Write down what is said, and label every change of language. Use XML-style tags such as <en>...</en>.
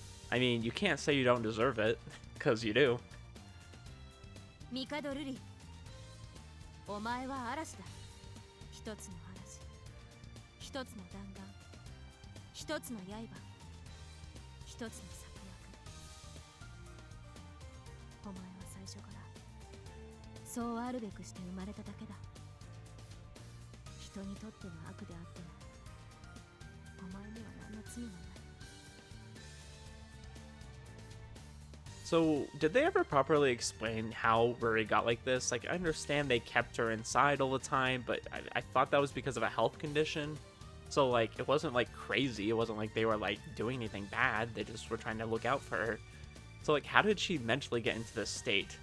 <en>I mean, you can't say you don't deserve it, because you do.</en> <ja>ミカドルリ、お前は嵐だ。一つの嵐、一つの弾丸、一つの刃、一つの策略。お前は最初からそうあるべくして生まれただけだ。人にとっての悪であっても、お前には何の罪もない。</ja> <en>So, did they ever properly explain how Ruri got like this? Like, I understand they kept her inside all the time, but I thought that was because of a health condition. So, like, it wasn't, like, crazy. It wasn't like they were, like, doing anything bad. They just were trying to look out for her. So, like, how did she mentally get into this state?</en>